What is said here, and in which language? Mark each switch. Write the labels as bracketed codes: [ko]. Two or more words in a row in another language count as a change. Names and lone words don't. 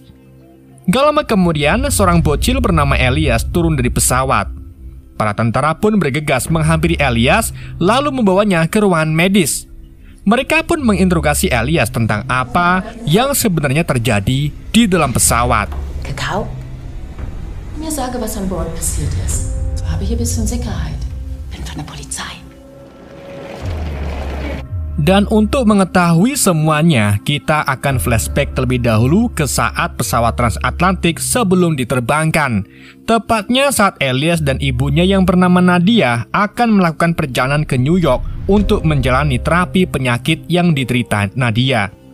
[id] Gak lama kemudian, seorang bocil bernama Elias turun dari pesawat. Para tentara pun bergegas menghampiri Elias lalu membawanya ke ruangan medis. Mereka pun menginterogasi Elias tentang apa yang sebenarnya terjadi di dalam pesawat. [de] Kakao? Mir sage, was an Bord passiert ist. So habe ich ein bisschen Sicherheit. Bin von der Polizei. [id] Dan untuk mengetahui semuanya, kita akan flashback terlebih dahulu ke saat pesawat transatlantik sebelum diterbangkan. Tepatnya saat Elias dan ibunya yang bernama Nadia akan melakukan perjalanan ke New York untuk menjalani terapi penyakit yang diderita Nadia.